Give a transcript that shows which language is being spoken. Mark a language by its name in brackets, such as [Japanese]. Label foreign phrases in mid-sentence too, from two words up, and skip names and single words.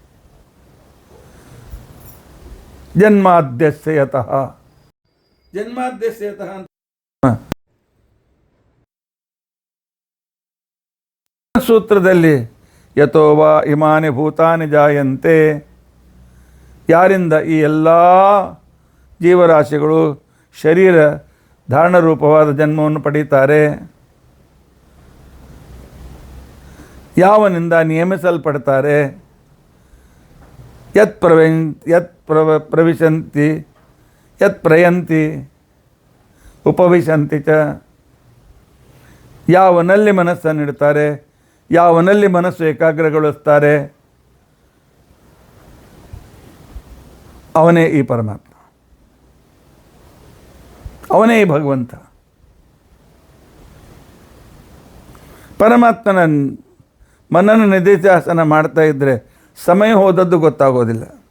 [Sanskrit] ಜನ್ಮಾದ್ಯಸ್ಯ ಯತಃ [Kannada] ಸೂತ್ರದಲ್ಲಿ [Sanskrit] ಯತೋ ವಾ ಇಮಾನಿ ಭೂತಾನಿ ಜಾಯಂತೆ, [Kannada] ಯಾರಿಂದ ಈ ಎಲ್ಲ ಜೀವರಾಶಿಗಳು ಶರೀರ ಧಾರಣರೂಪವಾದ ಜನ್ಮವನ್ನು ಪಡೀತಾರೆ, ಯಾವನಿಂದ ನಿಯಮಿಸಲ್ಪಡ್ತಾರೆ, [Sanskrit] ಪ್ರವಿಶಂತಿ ಯತ್ ಪ್ರಯಂತಿ ಉಪವಿಶಂತಿ ಚ, [Kannada] ಯಾವನಲ್ಲಿ ಮನಸ್ಸನ್ನಿಡ್ತಾರೆ, ಯಾವನಲ್ಲಿ ಮನಸ್ಸು ಏಕಾಗ್ರಗೊಳಿಸ್ತಾರೆ, ಅವನೇ ಈ ಪರಮಾತ್ಮ, ಅವನೇ ಈ ಭಗವಂತ. ಪರಮಾತ್ಮನ ಮನನ ನಿಧಿಧ್ಯಾಸನ ಮಾಡ್ತಾ ಇದ್ದರೆ ಸಮಯ ಹೋದದ್ದು ಗೊತ್ತಾಗೋದಿಲ್ಲ.